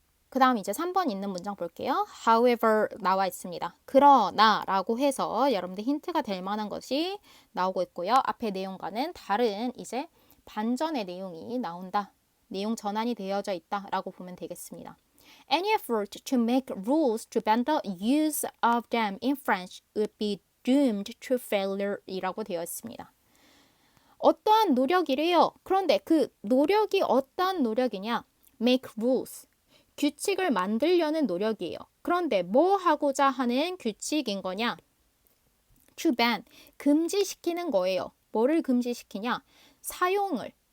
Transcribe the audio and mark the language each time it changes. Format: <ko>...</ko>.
<ko>그 다음 이제 3번 있는 문장 볼게요. However 나와 있습니다. 그러나 라고 해서 여러분들 힌트가 될 만한 것이 나오고 있고요. 앞에 내용과는 다른 이제 반전의 내용이 나온다. 내용 전환이 되어져 있다라고 보면 되겠습니다.</ko> <en>Any effort to make rules to ban the use of them in French would be doomed to failure</en> <ko>이라고 되어 있습니다. 어떠한 노력이래요. 그런데 그 노력이 어떠한 노력이냐?</ko> <en>make rules.</en> <ko>규칙을 만들려는 노력이에요. 그런데 뭐 하고자 하는 규칙인 거냐?</ko> <en>to ban.</en> <ko>금지시키는 거예요. 뭐를 금지시키냐? 사용을.</ko>